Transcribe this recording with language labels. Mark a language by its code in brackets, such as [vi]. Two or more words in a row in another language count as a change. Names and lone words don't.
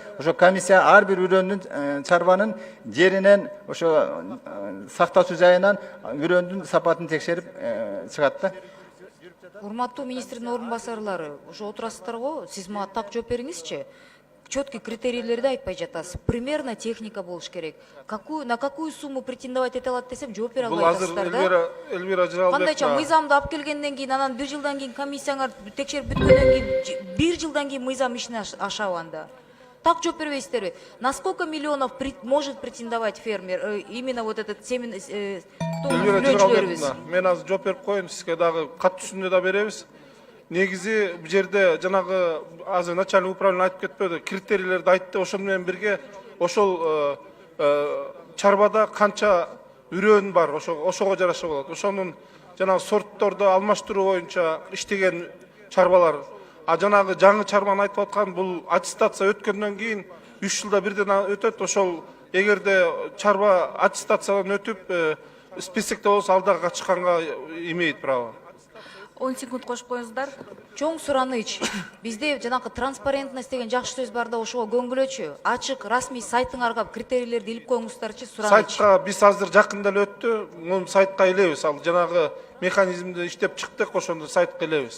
[ky] Ошо комиссия ар бир үрөндүн чарбанын жеринен, ошо сактоочу жайынан үрөндүн сапатын текшерип чыгат да. Урматтуу министрдин орун басарлары, ошо отурасыздар го, сиз мага так жооп бериңизчи. Четкий критерийлерди айтпай жатасыз. Примерно техника болуш керек. [ru] На какую сумму претендовать [ky] ете алат десем, жооп бере албай атасыздар да. Бул азыр Эльвира Жыралбекова. Кандайча мыйзамды алып келгенден кийин, анан 1 жылдан кийин комиссияңар текшерип бүткөндөн кийин 1 жылдан кийин мыйзам ишине ашабы анда? Так жооп бербейсиздерби? [ru] На сколько миллионов может претендовать фермер, именно вот этот семен [ky] Эльвира Жыралбековна, мен азыр жооп берип коеюн, сизге дагы кат түсүндө да беребиз. негизи бул жерде жанагы азыр [ru] начальник управление [ky] айтып кетпеди, критерийлерди айтты. Ошол менен бирге ошол чарбада канча үрөн бар, ошого жараша болот. Ошонун жанагы сортторду алмаштыруу боюнча иштеген чарбалар. А жанагы жаңы чарбаны айтып аткан бул аттестация өткөндөн кийин 3 жылда бирден өтөт. Ошол эгерде чарба аттестациядан өтүп списокто болсо алдыга чыкканга [ru] имеет право. [ky] 10 секунд кошуп коюңуздар. Чоң сураныч. Бизде жанагы транспарентность деген жакшы сөз бар да, ошого көңгүлөчү. Ачык расмий сайтыңарга критерийлерди илип коюңуздарчы, сураныч. Сайтка биз азыр жакында эле өттү. Муну сайтка илебиз. Ал жанагы механизмди иштеп чыктык, ошондо сайтка илебиз.